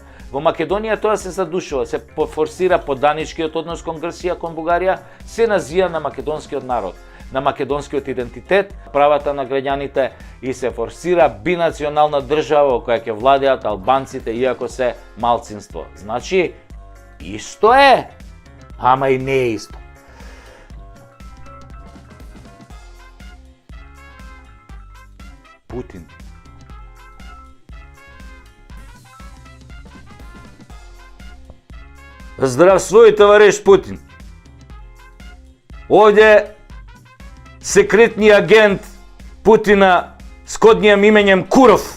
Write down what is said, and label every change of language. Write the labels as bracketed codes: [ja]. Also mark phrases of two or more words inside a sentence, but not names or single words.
[mk] Во Македонија тоа се задушува, се форсира поданичкиот однос кон Грција, кон Бугарија, се назија на македонскиот народ, на македонскиот идентитет, правата на граѓаните и се форсира бинационална држава во која ќе владеат албанците иако се малцинство. Значи, исто е, ама и не е исто. Путин. [ru] Здравствуй, товариш Путин. [sr] Овде секретни агент Путина с коднијим именем Куров.